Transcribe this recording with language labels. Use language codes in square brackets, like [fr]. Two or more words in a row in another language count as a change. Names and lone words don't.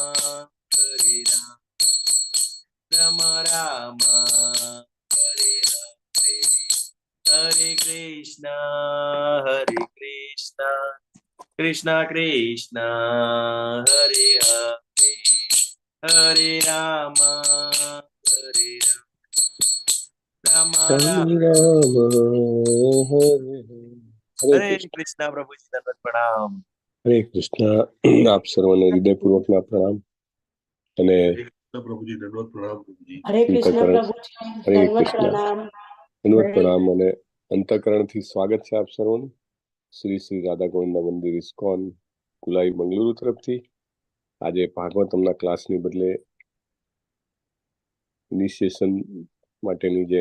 [hi] Rama Rama Hare Hare Hare Krishna Krishna Krishna Hare Hare Hare Rama Rama Rama Hare Krishna प्रभु जी दंडवत प्रणाम [gu] હરે કૃષ્ણ આપ સર્વને હૃદયપૂર્વકના પ્રણામ અને પ્રભુજી દંડવત પ્રણામ પ્રભુજી હરે કૃષ્ણ પ્રભુજી હરે દંડવત કૃષ્ણ પ્રણામ દંડવત પ્રણામ અને અંતઃકરણથી સ્વાગત છે આપ સર્વનું શ્રી શ્રી રાધા ગોવિંદ મંદિર ઇસ્કોન કુલાઈ મંગલુરુ તરફથી આજે ભાગવતમના ક્લાસની બદલે ઇનિશિએશન માટેની જે